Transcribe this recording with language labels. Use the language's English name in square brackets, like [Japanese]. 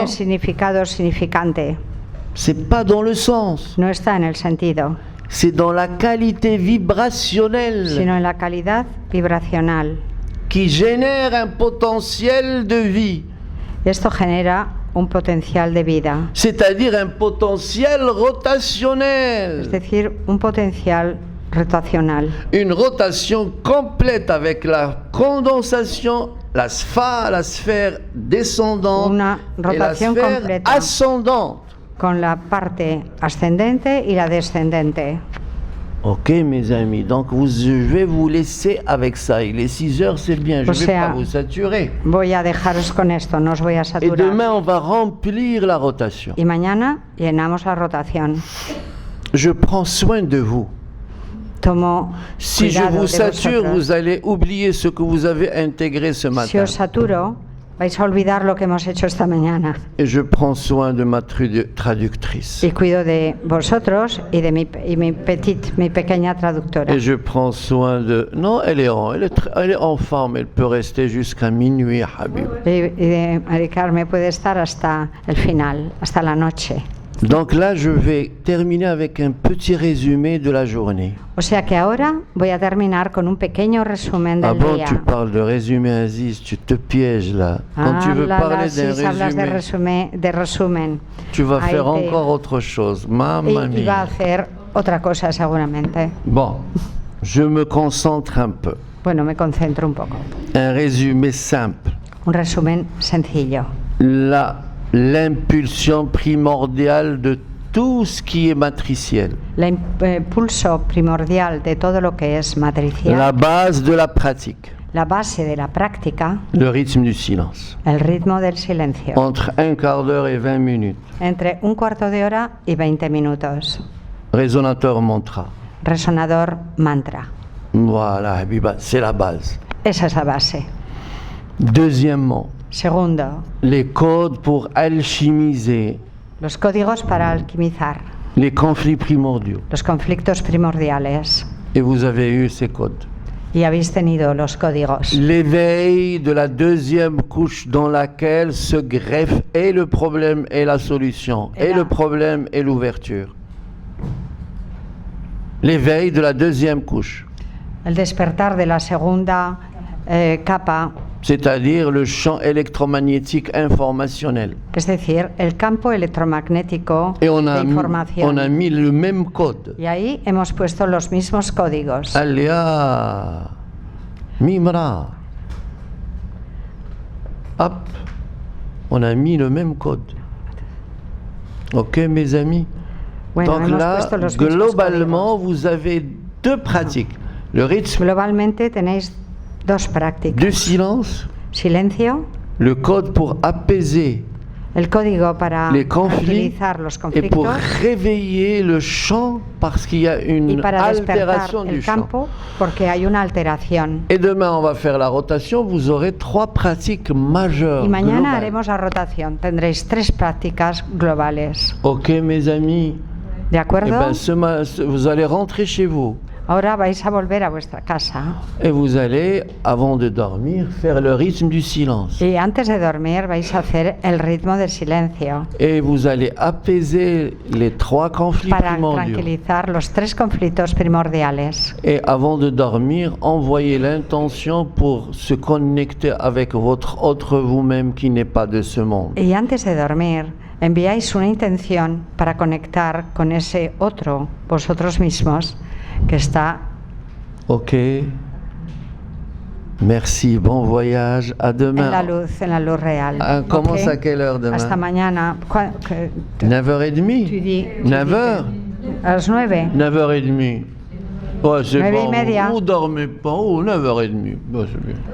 [Spanish] En el significado significante. [French] C'est pas dans le sens. [Spanish] No está en el sentido. [French] C'est dans la qualité vibrationnelle. [Spanish] Sino en la calidad vibracional. [French] Qui génère un potentiel de vie. [Spanish] Esto genera un potencial de vida. [French] C'est-à-dire un potentiel rotationnel. [Spanish] Es decir, un potencial rotacional. [French] Une rotation complète avec la condensation, la sphère descendante et la sphère ascendante. [Spanish] Con la parte ascendente y la descendente. [French] Ok, mes amis, donc je vais vous laisser avec ça. Il est 6 heures, c'est bien, je ne vais pas vous saturer. [Spanish] Voy a dejaros con esto, no os voy a saturar. [French] Et demain, on va remplir la rotation. [Spanish] Y mañana llenamos la rotación. [French] Je prends soin de vous. [Spanish] Tomo [French] si je vous sature, vous allez oublier ce que vous avez intégré ce matin. [Spanish] Si os saturo, vais a olvidar lo que hemos hecho esta mañana. [French] Et je prends soin de ma traductrice. [Spanish] Y cuido de vosotros y de mi pequeña traductora. [French] Et je prends soin de... Non, elle est en forme, elle peut rester jusqu'à minuit, Habib. [Spanish] Y de Mari Carmen puede estar hasta el final, hasta la noche. [French] Donc là, je vais terminer avec un petit résumé de la journée. [Spanish] O sea que ahora voy a terminar con un pequeño resumen del día. [French] Tu parles de résumé, Aziz, tu te pièges là. Quand tu veux parler d'un [Spanish] résumé, de resumen, [French] tu vas faire encore autre chose. [Italian] Mamma mia. [Spanish] Y va a hacer otra cosa seguramente. [French] Bon, je me concentre un peu. [Spanish] Bueno, me concentro un poco. [French] Un résumé simple. [Spanish] Un resumen sencillo. L'impulsion primordiale de tout ce qui est matriciel. L'impulso primordial de todo lo que es matricial. [French] La base de la pratique. [Spanish] La base de la práctica. [French] Le rythme du silence. [Spanish] El ritmo del silencio. [French] Entre un quart d'heure et 20 minutes. [Spanish] Entre un cuarto de hora y 20 minutos. [French] Résonateur mantra. [Spanish] Resonador mantra. [French] Voilà, Habiba, c'est la base. [Spanish] Esa es la base. [French] Deuxièmement. [Spanish] Segundo. [French] Les codes pour alchimiser. [Spanish] Los códigos para alquimizar. [French] Les conflits primordiaux. [Spanish] Los conflictos primordiales. [French] Et vous avez eu ces codes. [Spanish] Y habéis tenido los códigos. [French] L'éveil de la deuxième couche dans laquelle se greffe et le problème et la solution, et le problème et l'ouverture. L'éveil de la deuxième couche. [Spanish] El despertar de la segunda capa. [French] C'est-à-dire le champ électromagnétique informationnel. [Spanish] Es decir, el campo electromagnético de información. [French] On a mis le même code. [Spanish] Y ahí hemos puesto los mismos códigos. Alya Mimra. [French] Hop. On a mis le même code. Ok, mes amis. [Spanish] Bueno, [French] donc là, globalement, vous avez deux pratiques. Le rythme. [Spanish] Globalmente tenéis dos prácticas. [French] Du silence. [Spanish] Silencio. [French] Le code pour apaiser. [Spanish] El código para [French] les conflits [Spanish] tranquilizar los conflictos. [French] Et pour réveiller le champ parce qu'il y a une altération du champ. [Spanish] Porque hay una alteración. [French] Et demain on va faire la rotation, vous aurez 3 pratiques majeures. [Spanish] Y mañana globales. haremos la rotación, tendréis 3 prácticas globales. [French] Ok mes amis. [Spanish] ¿De acuerdo? [French] Eh ben, vous allez rentrer chez vous. [Spanish] Ahora vais a volver a vuestra casa. [French] Et vous allez, avant de dormir, faire le rythme du silence. [Spanish] Y antes de dormir vais a hacer el ritmo del silencio. [French] Et vous allez apaiser les 3 conflits primordiaux. [Spanish] Para tranquilizar los 3 conflictos primordiales. [French] Et avant de dormir, envoyez l'intention pour se connecter avec votre autre vous-même qui n'est pas de ce monde. [Spanish] Y antes de dormir, enviáis una intención para conectar con ese otro, vosotros mismos, que está. [French] Ok. Merci, bon voyage, à demain. [Spanish] En la luz real. [French] Commence à quelle heure demain? [Spanish] Hasta mañana. [French] 9h30? 9h? [Spanish] A las 9. [French] 9h30. Ouais, c'est 9h30. Vous dormez pas, 9h30. Bah, c'est bien.